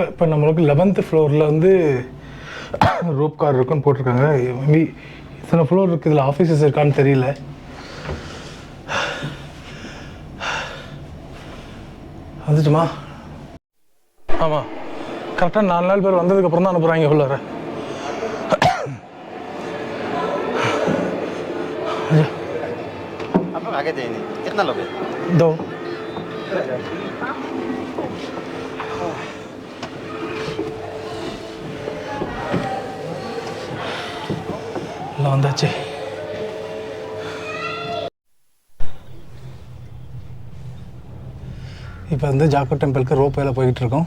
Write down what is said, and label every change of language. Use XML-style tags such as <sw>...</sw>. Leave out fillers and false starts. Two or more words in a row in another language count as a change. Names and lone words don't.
<ta>இப்போ நம்மளுக்கு 11th ஃப்ளோரில் வந்து ரோப் கார் இருக்குன்னு போட்டிருக்காங்க. மேபி இத்தனை ஃப்ளோர் இருக்குது, இதில் ஆஃபீஸஸ் இருக்கான்னு தெரியல. வந்துச்சுமா? ஆமாம், கரெக்டாக 4 நாள் பேர் வந்ததுக்கப்புறம் தான் அனுப்புகிறாங்க உள்ளார.</ta> <hi>आगे देनी कितना लोगे? 2.</hi> <ta>எல்லாம் வந்தாச்சு. இப்போ வந்து ஜாக்கோ டெம்பிளுக்கு ரோப் வேலை போய்கிட்டு இருக்கோம்.</ta>